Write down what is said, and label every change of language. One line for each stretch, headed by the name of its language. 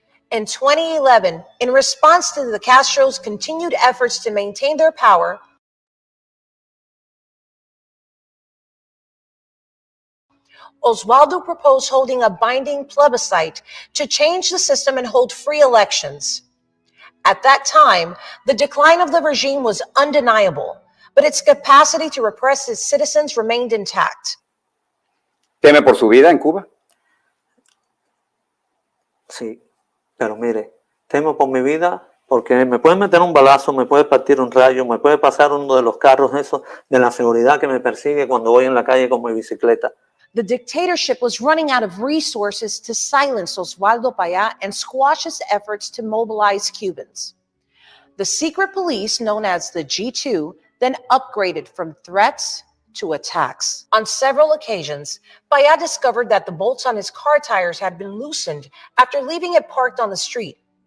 English: In 2011, in response to the Castro's continued efforts to maintain their power, Oswaldo proposed holding a binding plebiscite to change the system and hold free elections. At that time, the decline of the regime was undeniable, but its capacity to repress its citizens remained intact.
Spanish: ¿Teme por su vida en Cuba? Sí, pero mire, temo por mi vida porque me puede meter un balazo, me puede partir un rayo, me puede pasar uno de los carros esos de la seguridad que me persigue cuando voy en la calle con mi bicicleta.
English: The dictatorship was running out of resources to silence Oswaldo Payá and squash his efforts to mobilize Cubans. The secret police, known as the G2, then upgraded from threats to attacks. On several occasions, Payá discovered that the bolts on his car tires had been loosened after leaving it parked on the street.